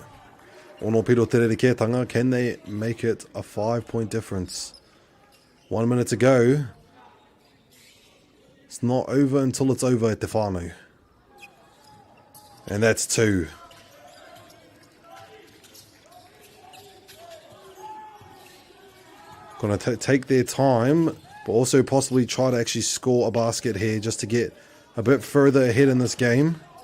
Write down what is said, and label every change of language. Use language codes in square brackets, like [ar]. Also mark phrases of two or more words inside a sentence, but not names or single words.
[mi] Ono piro te rerekētanga, [en] can they make it a 5-point difference? 1 minute to go. It's not over until it's over at [mi] te whānau. [en] And that's 2. Gonna take their time, but also possibly try to actually score a basket here just to get a bit further ahead in this game.